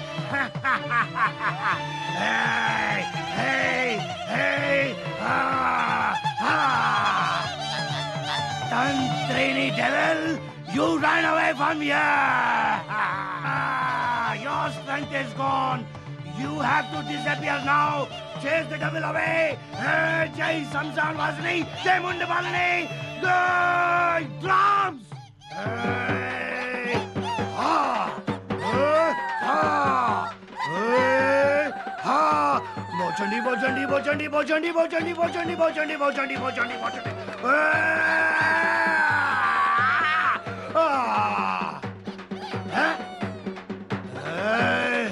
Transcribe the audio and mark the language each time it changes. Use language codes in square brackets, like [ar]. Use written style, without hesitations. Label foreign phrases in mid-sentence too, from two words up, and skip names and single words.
[en] Hey! Hey! Hey! Tantrini devil! You ran away from here! Your strength is gone! You have to disappear now! Chase the devil away! Jai Samsan Vasani! Jai Mundapalani! Jai drums! Hey! Ha! Ha! Hey! Ha! Bochandi, bochandi, bochandi, bochandi, bochandi, bochandi, bochandi, bochandi, bochandi, bochandi. Ah! Huh? Hey!